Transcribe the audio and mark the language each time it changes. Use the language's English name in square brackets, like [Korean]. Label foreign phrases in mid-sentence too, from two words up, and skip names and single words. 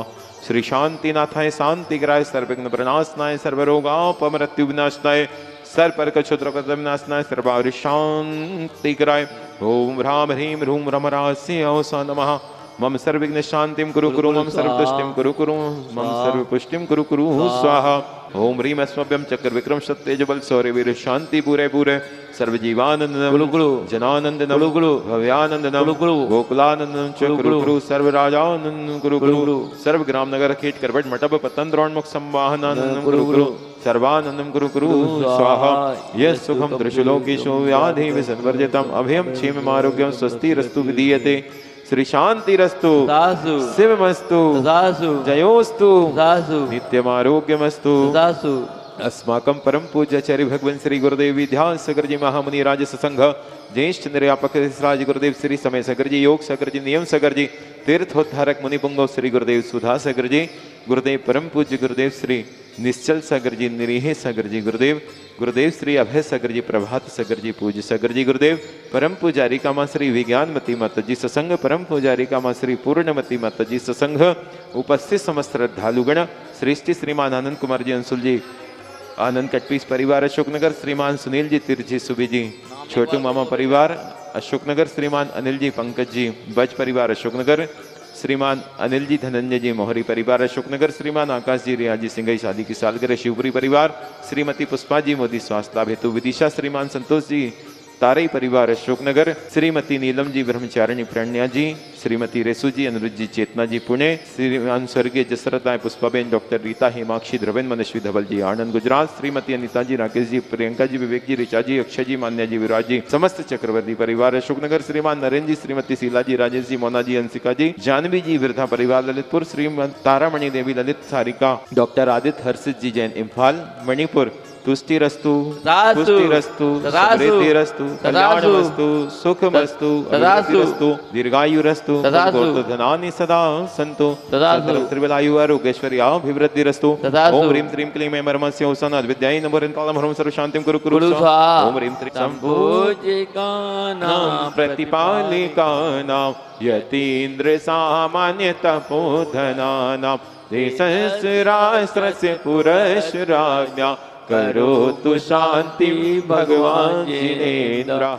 [Sanskrit] श्री शांतिनाथाय शांतिग्राय सर्वविघ्न प्रणाशनाय सर्वरोगापमृत्यु विनाशनाय सर्पर क्षुद्र विनाशनाय सर्वारि शांतिग्राय ओम ह्राम ह्रीं ह्रूं रमरास्य औसा नमः। मम सर्वविघ्न शांतिं कुरु कुरु मम सर्वदुष्टिं कुरु कुरु मम सर्वपुष्टिं कुरु कुरु स्वाहा। ओम ह्रीं अस्मभ्यं चक्र विक्रम सत्तेज बल शौर्य वीर शांति पूरे पूरे सर्वजीवानंदनम जनानंदनम भव्यानंदनम गोकुलानंदनम च कुरु कुरु सर्वराजानंदनम कुरु कुरु सर्वग्राम नगर खेट करवट मटप पतन द्रोणमुख संवाहनानंदम कुरु कुरु सर्वानंदम कुरु कुरु स्वाहा। यः सुखम त्रिशूलोकेशो व्याधि विसंवर्जितम अभयम क्षेमम् आरोग्यम स्वस्तिरस्तु विधीयते। श्री शांतिरस्तु शिवमस्तु जयोस्तु नित्यमारोग्यमस्तु। अस्माकं परम पूज्याचार्य भगवान श्री गुरुदेव विद्यास सागर जी महामुनि राज सत्संग ज्येष्ठ निर्यापक राज गुरुदेव श्री समय सागर जी योग सागर जी नियम सागर जी तीर्थोद्धारक मुनि पुंगव श्री गुरुदेव सुधा सागर जी गुरुदेव परम पूज्य गुरुदेव श्री निश्चल सागर जी निरीह सागर जी गुरुदेव गुरुदेव श्री अभय सागर जी प्रभात सागर जी पूज्य सागर जी गुरुदेव परम पुजारी कामा श्री विज्ञानमती माता [Hindi] जी सत्संग परम पुजारी कामा श्री पूर्णमती माता जी सत्संग उपस्थित समस्त श्रद्धालुगण श्रेष्ठी श्रीमान आनंद कुमार जी अंशुल जी आनंद कटपीस परिवार अशोकनगर श्रीमान सुनील जी तिरछी सुबी जी छोटू मामा परिवार अशोकनगर श्रीमान अनिल जी पंकज जी बज परिवार अशोकनगर श्रीमान अनिल जी धनंजय जी मोहरी परिवार अशोकनगर श्रीमान आकाश जी रिया जी सिंघई शादी की सालगिरह शिवपुरी परिवार श्रीमती पुष्पा जी मोदी स्वास्थ्य लाभ हेतु विदिशा श्रीमान संतोष जी तारई परिवार अशोकनगर श्रीमती नीलम जी ब्रह्मचारिणी प्रणया जी श्रीमती रेसू जी अनुरुद्ध जी चेतना जी पुणे श्रीमान स्वर्गीय जसरत राय पुष्पाबेन डॉक्टर रीता हेमाक्षी ध्रवेन मनस्वी धवल जी आनंद गुजरात श्रीमती अनीता जी राकेश जी प्रियंका जी विवेक जी ऋचा जी अक्षय जी मान्या जी विराज जी समस्त चक्रवर्ती परिवार अशोकनगर श्रीमान नरेंद्र जी श्रीमती शीला जी राजेश जी मोना जी अंशिका जी जानवी जी वृद्धा परिवार ललितपुर श्रीमती तारामणि देवी ललित सारिका [Sanskrit] डॉक्टर आदित्य हर्षित जी जैन इम्फाल मणिपुर तुष्टिरस्तु पुष्टिरस्तु समृद्धिरस्तु कल्याणमस्तु सुखमस्तु अभिवृद्धिरस्तु दीर्घायुरस्तु धनानि सदा सन्तु त्रिबलायु आरोग्यैश्वर्याभिवृद्धिरस्तु ओम ह्रीं श्रीं क्लीं ऐं परमस्य औषधं अद्विद्यायै नमो ह्रीं कालं सर्व शान्तिं कुरु कुरु ओम ह्रीं श्रीं सम्पूजिकानां प्रतिपालिकानां यतीन्द्र सामान्य तपोधनानां देशस्रास्त्रस्य पुरस्राज्ञा करोतु शांति भगवान जिनेन्द्रः।